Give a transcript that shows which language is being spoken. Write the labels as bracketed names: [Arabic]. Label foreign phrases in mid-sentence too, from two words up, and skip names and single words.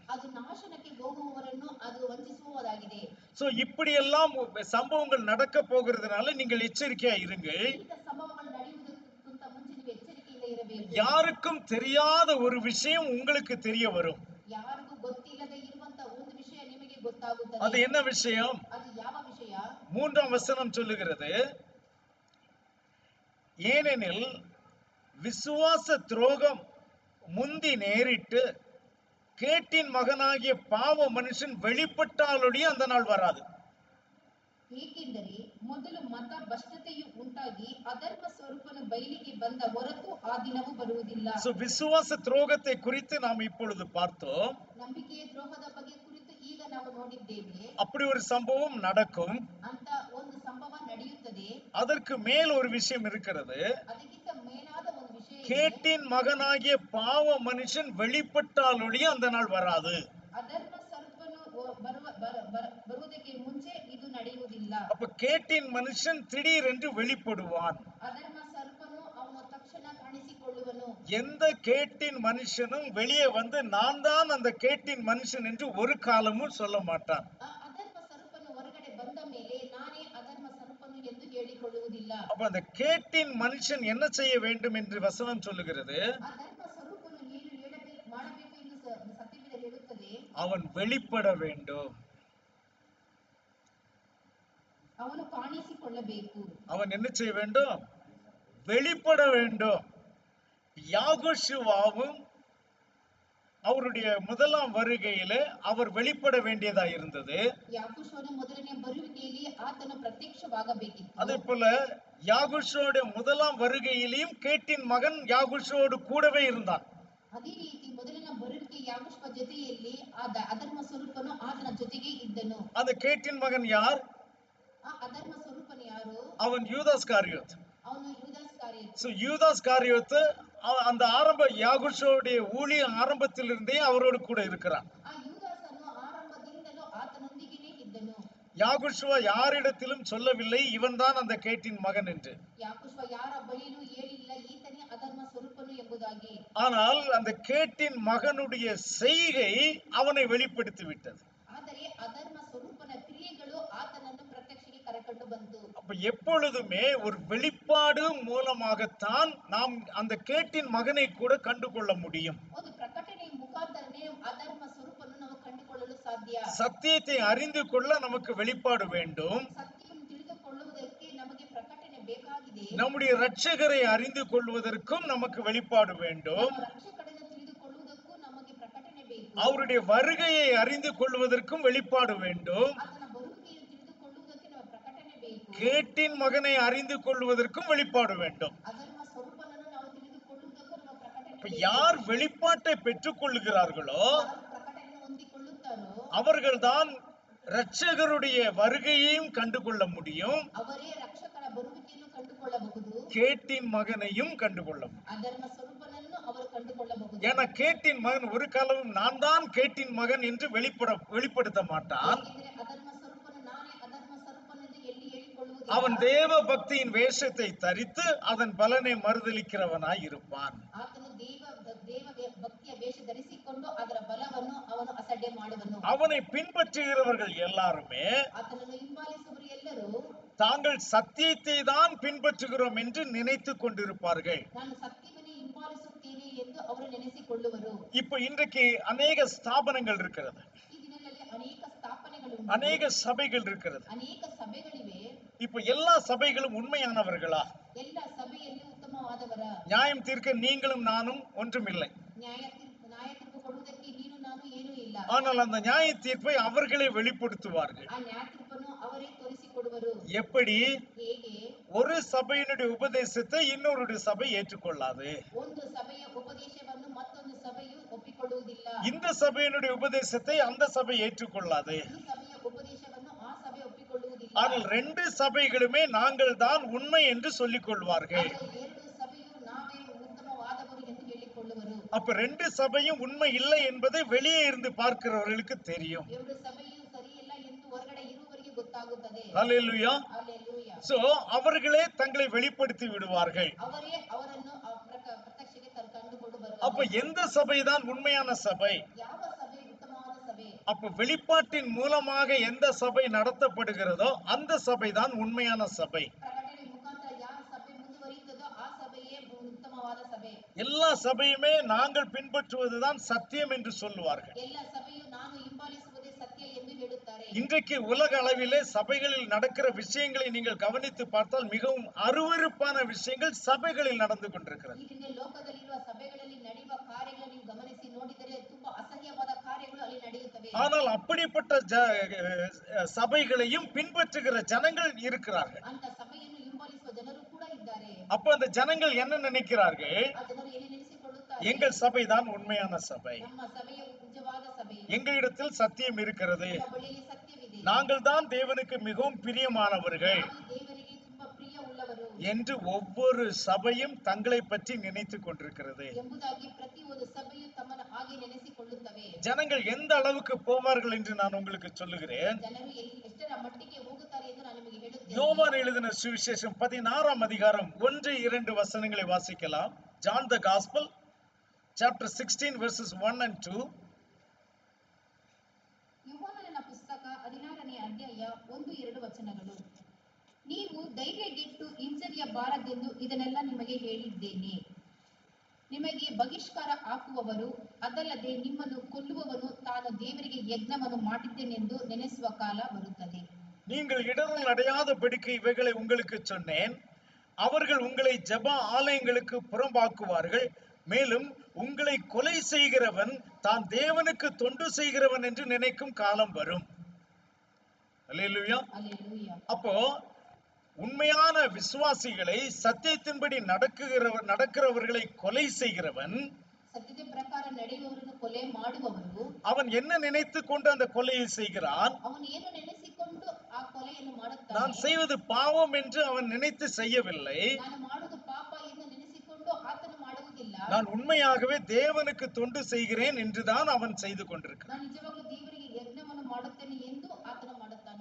[Tamil] இப்படி எல்லாம் சம்பவங்கள் நடக்க போகிறதுனால நீங்கள் எச்சரிக்கையா இருங்கள். யாருக்கும் தெரியாத ஒரு விஷயம் உங்களுக்கு தெரிய வரும். [Kannada] ಇರುವವರಿಗೆ [Tamil] அது [Kannada] ಗೊತ್ತಾಗುತ್ತದೆ. [Tamil] என்ன விஷயம்? [Kannada] ಅದು ಯಾವ ವಿಷಯ? [Tamil] 3ஆம் வசனம் சொல்லுகிறது, ஏனெனில் விசுவாச துரோகம் முந்தி நேரிட்டு கேட்டின் மகனாகிய பாவ மனுஷன் வெளிப்பட்டாலொழிய அந்த நாள் வராது. [Kannada] ಏಕೆಂದರೆ ಮೊದಲು ಮತ ಭ್ರಷ್ಟತೆಯು ಉಂಟಾಗಿ ಅಧರ್ಮ ಸ್ವರೂಪನು ಬಯಲಿಗೆ ಬಂದ ಹೊರತು ಆ ದಿನವೂ ಬರುವುದಿಲ್ಲ. [Tamil] So, விசுவாச துரோகத்தை குறித்து நாம் இப்பொழுது பார்த்தோம். [Kannada] ನಂಬಿಕೆಯ ದ್ರೋಹದ ಬಗ್ಗೆ ಕುರಿತು ಈಗ ನಾವು ನೋಡಿದ್ದೇವೆ. [Tamil] அப்படி ஒரு சம்பவம் நடக்கும். [Kannada] ಅಂತ ಒಂದು ಸಂಭವ ನಡೆಯುತ್ತದೆ. [Tamil] அதற்கு மேல் ஒரு விஷயம் இருக்கிறது. [Kannada] ಅದಕ್ಕಿಂತ ಮೇಲಾದ ಒಂದು ವಿಷಯ ಇದೆ. [Tamil] கேட்டின் மகனாகிய பாவ மனுஷன் வெளிப்பட்டாலொழிய அந்த நாள் வராது. [Kannada] ಅಧರ್ಮ ಸ್ವರೂಪನು ಬರುವುದಕ್ಕೆ ಮುಂಚೆ ಇದು ನಡೆಯುವುದಿಲ್ಲ. [Tamil] அப்ப கேட்டின் மனுஷன் திடீரென்று வெளிப்படுவான். [Kannada] ಅಧರ್ಮ ಸ್ವರೂಪನು ಅವನು ತಕ್ಷಣ ಕಾಣಿಸಿಕೊಳ್ಳುವನು. [Tamil] எந்த கேட்டின் மனுஷனும் வெளியே வந்து நான் தான் அந்த கேட்டின் மனுஷன் என்று ஒரு காலமும் சொல்ல மாட்டான். [Kannada] ಅಧರ್ಮ ಸ್ವರೂಪನು ಹೊರಗಡೆ ಬಂದ ಮೇಲೆ ನಾನೇ ಅಧರ್ಮ ಸ್ವರೂಪನು ಎಂದು ಹೇಳಿಕೊಳ್ಳುವುದಿಲ್ಲ. [Tamil] அப்ப அந்த கேட்டின் மனுஷன் என்ன செய்ய வேண்டும் என்று வசனம் சொல்லுகிறது? [Kannada] ಅಧರ್ಮ ಸ್ವರೂಪನು ಏನು ಮಾಡಬೇಕು ಎಂದು ಸತ್ಯವೇದ ಹೇಳುತ್ತದೆ. [Tamil] அவன் வெளிப்பட வேண்டும். [Kannada] ಅವನು ಕಾಣಿಸಿಕೊಳ್ಳಬೇಕು. [Tamil] அவன் என்ன செய்ய வேண்டும்? வெளிப்பட வேண்டும். யாகோஷுவாவும் அவருடைய முதலாம் வருகையில அவர் வெளிப்பட வேண்டியதா இருந்தது. [Kannada] ಯಾಕೋಷನ ಮೊದಲನೇ ಬರುವಿಕೆಯಲ್ಲಿ ಆತನು ಪ್ರತ್ಯಕ್ಷವಾಗಬೇಕಿತ್ತು. [Tamil] அதே போல யாகோஷோட முதலாம் வருகையிலும் கேட்டின் மகன் யாகோஷோடு கூடவே இருந்தான். [Kannada] ಅದೇ ರೀತಿ ಮೊದಲಿನ ಬರುವಿಕೆ ಯಾಕೋಷನ ಜೊತೆಯಲ್ಲಿ ಅಧರ್ಮ ಸ್ವರೂಪನು ಆತನ ಜೊತೆಗೆ ಇದ್ದನು. [Tamil] அந்த கேட்டின் மகன் யார்? [Kannada] ಆ ಅಧರ್ಮ ಸ್ವರೂಪನು ಯಾರು? [Tamil] அவன் யூதாஸ் காரியோத். [Kannada] ಅವನು ಯೂದಾಸ್ ಕಾರಿಯೋತ್. [Tamil] சோ யூதாஸ் காரியோத் அந்த ஆரம்ப யாகோஷோடைய ஊழிய ஆரம்பத்திலிருந்தே அவரோடு கூட இருக்கிறான். [Kannada] ಆ ಯೂದಾಸನು ಆರಂಭದಿಂದಲೂ ಆತನೊಂದಿಗೆನೇ ಇದ್ದನು. [Tamil] யாகோஷுவா யாரிடத்திலும் சொல்லவில்லை இவன் தான் அந்த கேட்டின் மகன் என்று. [Kannada] ಯಾಕೋಷ ಯಾರ ಬಳಿಯೂ ಹೇಳಿಲ್ಲ ಈತನೇ ಅಧರ್ಮ ಸ್ವರೂಪನು ಎಂಬುದಾಗಿ. [Tamil] ஆனால் அந்த கேட்டின் மகனுடைய செய்கை அவனை வெளிப்படுத்தி விட்டது. [Kannada] ಆದರೆ ಅಧರ್ಮ ಸ್ವರೂಪನ ಕ್ರಿಯೆಗಳು ಆತನನ್ನು ಪ್ರತ್ಯಕ್ಷಕ್ಕೆ ಕರೆಕೊಂಡು ಬಂತು. [Tamil] அப்ப எப்பொழுதுமே ஒரு வெளிப்பாடு மூலமாகத்தான் நாம் அந்த கேட்டின் மகனை கூட கண்டுகொள்ள முடியும். [Kannada] ಒಂದು ಪ್ರಕಟಣೆ ಮುಖಾಂತರನೇ ಅಧರ್ಮ ಸ್ವರೂಪನ್ನು ನಾವು ಕಂಡುಕೊಳ್ಳಲು ಸಾಧ್ಯ. [Tamil] சத்தியத்தை அறிந்து கொள்ள நமக்கு வெளிப்பாடு வேண்டும். [Kannada] ಸತ್ಯವನ್ನು ತಿಳಿದುಕೊಳ್ಳುವುದಕ್ಕೆ ನಮಗೆ ಪ್ರಕಟಣೆ ಬೇಕಾಗಿದೆ. [Tamil] நம்முடைய இரட்சகரை அறிந்து கொள்வதற்கும் நமக்கு வெளிப்பாடு வேண்டும். [Kannada] ನಮ್ಮ ರಕ್ಷಕರನ್ನು ತಿಳಿದುಕೊಳ್ಳುವುದಕ್ಕೂ ನಮಗೆ ಪ್ರಕಟಣೆ ಬೇಕು. [Tamil] அவருடைய வருகையை அறிந்து கொள்வதற்கும் வெளிப்பாடு வேண்டும். [Kannada] ಆತನ ಬರುವಿಕೆಯನ್ನು ತಿಳಿದುಕೊಳ್ಳುವುದಕ್ಕೆ ನಮ್ಮ ಪ್ರಕಟಣೆ ಬೇಕು. [Tamil] கேட்டின் மகனை அறிந்து கொள்வதற்கும் வெளிப்பாடு வேண்டும். [Kannada] ಅಧರ್ಮ ಸ್ವರೂಪನನ್ನು ನಾವು ತಿಳಿದುಕೊಳ್ಳುವುದಕ್ಕೂ ನಮ್ಮ ಪ್ರಕಟಣೆ [Tamil] இப்ப [Kannada] ಬೇಕು. [Tamil] யார் வெளிப்பாட்டை பெற்றுக் கொள்ளுகிறார்களோ [Kannada] ಯಾರು ಪ್ರಕಟಣೆಯನ್ನು ಹೊಂದಿಕೊಳ್ಳುತ್ತಾರೋ [Tamil] அவர்கள்தான் இரட்சகருடைய வருகையையும் கண்டுகொள்ள முடியும். [Kannada] ಅವರೇ ರಕ್ಷಕರ ಬರುವಿಕೆಯನ್ನು ಕಂಡುಕೊಳ್ಳಬಹುದು. [Tamil] கேட்டின் மகனையும் கண்டுகொள்ள முடியும். [Kannada] ಅಧರ್ಮ ಸ್ವರೂಪನನ್ನು ಅವರು ಕಂಡುಕೊಳ್ಳಬಹುದು. [Tamil] ஏன்னா கேட்டின் மகன் ஒரு காலமும் நான் தான் கேட்டின் மகன் என்று வெளிப்படுத்த மாட்டான். [Kannada] ಏಕೆಂದರೆ ಅಧರ್ಮ ಸ್ವರೂಪನು ನಾನೇ ಅಧರ್ಮ ಸ್ವರೂಪನೆಂದು ಎಲ್ಲಿ ಹೇಳಿಕೊಳ್ಳುವುದಿಲ್ಲ. [Tamil] அவன் தேவ பக்தியின் வேஷத்தை தரித்து அதன் பலனை மறுதலிக்கிறவனாய் இருப்பான். [Kannada] ಆತನು ದೇವ ಭಕ್ತಿಯ ವೇಷ ಧರಿಸಿಕೊಂಡು ಅದರ ಬಲವನ್ನು ಅವನು ಅಸಡ್ಡೆ ಮಾಡುವನು. [Tamil] அவனை பின்பற்றுகிறவர்கள் எல்லாருமே [Kannada] ಆತನನ್ನು ಹಿಂಬಾಲಿಸುವವರು ಎಲ್ಲರೂ [Tamil] தாங்கள் சத்தியத்தை தான் பின்பற்றுகிறோம் என்று நினைத்து கொண்டிருப்பார்கள். [Kannada] ನಾನು ಸತ್ಯವನ್ನೇ ಹಿಂಬಾಲಿಸುತ್ತೇನೆ ಎಂದು ಅವರು ನೆನೆಸಿಕೊಳ್ಳುವರು. [Tamil] இப்ப இன்றைக்கு அநேக ஸ்தாபனங்கள் இருக்கிறது, [Kannada] ಈ ದಿನಗಳಲ್ಲಿ ಅನೇಕ ಸ್ಥಾಪನೆಗಳು, [Tamil] அநேக சபைகள் இருக்கிறது. [Kannada] ಅನೇಕ ಸಭೆಗಳಿವೆ. [Tamil] இப்ப எல்லா சபைகளும் உண்மையானவர்களா? [Kannada] ಎಲ್ಲ ಸಭೆಯಲ್ಲಿ ಉತ್ತಮವಾದವರ? [Tamil] நியாயம் தீர்க்க நீங்களும் நானும் ஒன்றுமில்லை. [Kannada] ನ್ಯಾಯ ತೀರ್ಪು ಕೊಡುವುದಕ್ಕೆ ನೀನು ನಾನು ಏನೂ ಇಲ್ಲ. [Tamil] ஆனால் அந்த நியாய தீர்ப்பை அவர்களே வெளிப்படுத்துவார்கள். [Kannada] ಆ ನ್ಯಾಯ ತೀರ್ಪನ್ನು ಅವರೇ ತೋರಿಸಿಕೊಡುವರು. [Tamil] எப்படி? [Kannada] ಹೇಗೆ? [Tamil] ஒரு சபையினுடைய உபதேசத்தை இன்னொரு சபை ஏற்றுக்கொள்ளாது. [Kannada] ಒಂದು ಸಭೆಯ ಉಪದೇಶವನ್ನು ಮತ್ತೊಂದು ಸಭೆಯು ಒಪ್ಪಿಕೊಳ್ಳುವುದಿಲ್ಲ. [Tamil] இந்த சபையினுடைய உபதேசத்தை அந்த சபை ஏற்றுக்கொள்ளாது. [Kannada] ಈ ಸಭೆಯ ಉಪದೇಶವನ್ನು ಆ ಸಭೆ ಒಪ್ಪಿಕೊಳ್ಳುವುದಿಲ್ಲ. [Tamil] ஆனால் ரெண்டு சபைகளுமே நாங்கள் தான் உண்மை என்று சொல்லிக் கொள்வார்கள். [Kannada] ಆದರೆ ಎರಡು ಸಭೆಯು ನಾವೇ ಉತ್ತಮವಾದವರು ಎಂದು ಹೇಳಿಕೊಳ್ಳುವರು. [Tamil] அப்ப ரெண்டு சபையும் உண்மை இல்லை என்பதை வெளியே இருந்து பார்க்கிறவர்களுக்கு தெரியும். [Kannada] ಎರಡು ಸಭೆಯು ಸರಿಯಿಲ್ಲ ಎಂದು ಹೊರಗಡೆ ಇರುವವರಿಗೆ ಗೊತ್ತಾಗುತ್ತದೆ. [Tamil] ஹல்லேலூயா. [Kannada] ಹಲ್ಲೆಲೂಯಾ. [Tamil] சோ அவர்களே தங்களை வெளிப்படுத்தி விடுவார்கள். [Kannada] ಅವರೇ ಅವರನ್ನು ಪ್ರತ್ಯಕ್ಷಕ್ಕೆ ತಂದುಕೊಂಡು ಬರುವರು. [Tamil] அப்ப எந்த சபைதான் உண்மையான சபை? [Kannada] ಯಾವ ಸಭೆ ಉತ್ತಮವಾದ ಸಭೆ? [Tamil] அப்ப வெளிப்பாட்டின் மூலமாக எந்த சபை நடத்தப்படுகிறதோ அந்த சபைதான் உண்மையான சபை. [Kannada] ಪ್ರಕಟಣೆ ಮುಖಾಂತರ ಯಾವ ಸಭೆ ಮುಂದುವರಿಯುತ್ತದೋ ಆ ಸಭೆಯೇ ಉತ್ತಮವಾದ ಸಭೆ. [Tamil] எல்லா சபையுமே நாங்கள் பின்பற்றுவதுதான் சத்தியம் என்று சொல்லுவார்கள். [Kannada] ಎಲ್ಲ ಸಭೆಯು ನಾನು ಹಿಂಬಾಲಿಸುವುದೇ ಸತ್ಯ ಎಂದು ಹೇಳುತ್ತಾರೆ. [Tamil] இன்றைக்கு உலக அளவிலே சபைகளில் நடக்கிற விஷயங்களை நீங்கள் கவனித்து பார்த்தால் மிகவும் அருவருப்பான விஷயங்கள் சபைகளில் நடந்து கொண்டிருக்கிறது. [Kannada] ಈ ದಿನ ಲೋಕದಲ್ಲಿರುವ ಸಭೆಗಳಲ್ಲಿ ನಡೆಯುವ ಕಾರ್ಯಗಳನ್ನು ನೀವು ಗಮನಿಸಿ ನೋಡಿದರೆ ತುಂಬಾ ಅಸಹ್ಯವಾದ ಕಾರ್ಯಗಳು ಅಲ್ಲಿ ನಡೆಯುತ್ತವೆ. [Tamil] ஆனால் அப்படிப்பட்ட சபைகளையும் பின்பற்றுகிற ஜனங்கள் இருக்கிறார்கள். [Kannada] ಅಂತ ಸಭೆಯನ್ನು ಹಿಂಬಾಲಿಸುವ ಜನರು ಕೂಡ ಇದ್ದಾರೆ. [Tamil] அப்ப அந்த ஜனங்கள் என்ன நினைக்கிறார்கள்? [Kannada] ಆ ಜನರು ಏನು ನೆನೆಸಿಕೊಳ್ಳುತ್ತಾರೆ? [Tamil] எங்கள் சபைதான் உண்மையான சபை, [Kannada] ನಮ್ಮ ಸಭೆಯು ನಿಜವಾದ ಸಭೆ, [Tamil] எங்களிடத்தில் சத்தியம் இருக்கிறது, [Kannada] ನಮ್ಮ ಬಳಿಯಲ್ಲಿ ಸತ್ಯವಿದೆ, [Tamil] நாங்கள் தான் தேவனுக்கு மிகவும் பிரியமானவர்கள் [Kannada] ನಾವು ದೇವರಿಗೆ ತುಂಬಾ ಪ್ರಿಯ ಉಳ್ಳವರು [Tamil] என்று ஒவ்வொரு சபையும் தங்களை பற்றி நினைத்துக் கொண்டிருக்கிறது. [Kannada] ಎಂಬುದಾಗಿ ಪ್ರತಿಯೊಂದು ಸಭೆಯು ತಮ್ಮನ್ನು ಹಾಗೆ ನೆನೆಸಿಕೊಳ್ಳುತ್ತವೆ. [Tamil] ஜனங்கள் எந்த அளவுக்கு போவார்கள் என்று நான் உங்களுக்கு சொல்லுகிறேன். [Kannada] ಜನರು ಎಷ್ಟರ ಮಟ್ಟಿಗೆ ಹೋಗುತ್ತಾರೆ ಎಂದು ನಾನು ನಿಮಗೆ ಹೇಳುತ್ತೇನೆ. [Tamil] யோவான் எழுதின சுவிசேஷம் 16ஆம் அதிகாரம் 1-2 வசனங்களை வாசிக்கலாம். [English] John the Gospel chapter 16 verses 1 and 2. [Kannada] ಯೋಹಾನನ ಪುಸ್ತಕ 16ನೇ ಅಧ್ಯಾಯ 1-2 ವಚನಗಳು. ನೀವು ಧೈರ್ಯಗೆಟ್ಟು ಹಿಂಜರಿಯಬಾರದೆಂದು ಇದನ್ನೆಲ್ಲ ನಿಮಗೆ ಹೇಳಿದ್ದೇನೆ. ನಿಮಗೆ ಬಹಿಷ್ಕಾರ ಹಾಕುವವರು, ಅದಲ್ಲದೆ ನಿಮ್ಮನ್ನು ಕೊಲ್ಲುವವನು ತಾನು ದೇವರಿಗೆ ಯಜ್ಞವನ್ನು ಮಾಡಿದ್ದೇನೆಂದು ನೆನೆಸುವ ಕಾಲ ಬರುತ್ತದೆ. [Tamil] நீங்கள் இடரல் அடையாதபடிக்கு இவைகளை உங்களுக்கு சொன்னேன். அவர்கள் உங்களை ஜெப ஆலயங்களுக்கு புறம்பாக்குவார்கள். மேலும் உங்களை கொலை செய்கிறவன் தான் தேவனுக்கு தொண்டு செய்கிறவன் என்று நினைக்கும் காலம் வரும். அல்லேலூயா. அல்லேலூயா. அப்போ உண்மையான விசுவாசிகளை சத்தியத்தின்படி நடக்கிறவர்களை கொலை செய்கிறவன், [Kannada] ಸತ್ಯದ ಪ್ರಕಾರ ನಡೆಯುವವರನ್ನು ಕೊಲೆ ಮಾಡುವವರು, [Tamil] அவன் என்ன நினைத்து கொண்டு அந்த கொலையை செய்கிறான்? [Kannada] ಅವನು ಏನು ನೆನೆಸಿಕೊಂಡು ಆ ಕೊಲೆಯನ್ನು ಮಾಡುತ್ತಾನೆ? [Tamil] நான் செய்வது பாவம் என்று அவன் நினைத்து செய்யவில்லை. [Kannada] ನಾನು ಮಾಡುವುದು ಪಾಪ ಎಂದು ನೆನೆಸಿಕೊಂಡು ಆತನು ಮಾಡುವುದಿಲ್ಲ. [Tamil] நான் உண்மையாகவே தேவனுக்கு தொண்டு செய்கிறேன் என்றுதான் அவன் செய்து கொண்டிருக்கிறான். [Kannada] ನಾನು ನಿಜವಾಗ್ಲೂ ದೇವರಿಗೆ ಯಜ್ಞವನ್ನು ಮಾಡುತ್ತೇನೆ ಎಂದು ಆತನು ಮಾಡುತ್ತಾನೆ.